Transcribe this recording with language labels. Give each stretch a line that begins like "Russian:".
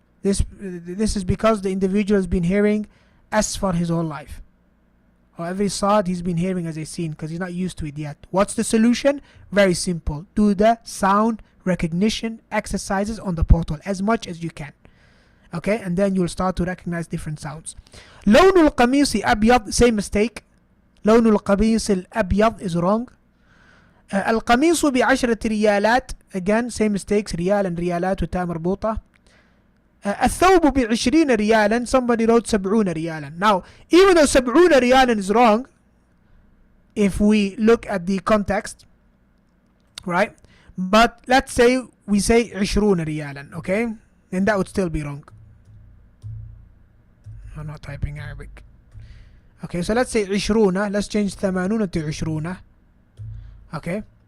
English: This is because the individual has been hearing asfar his whole life. Or every sad he's been hearing as a sin because he's not used to it yet. What's the solution? Very simple. Do the sound recognition exercises on the portal as much as you can. Okay, and then you'll start to recognize different sounds.
Arabic: لون القميص أبيض,
English: same mistake.
Arabic: لون القميص الأبيض is wrong. القميص ب10 ريالات,
English: again same mistakes,
Arabic: ريال and ريالات وتاء مربوطة. الثوب ب20 ريالا,
English: somebody wrote
Arabic: 70 ريالا.
English: Now, even though 70 ريالا is wrong, if we look at the context, right? But let's say we say 20 ريالا, okay? Then that would still be wrong. I'm not typing Arabic. Okay, so let's say 20, let's change 80 to 20. Okay?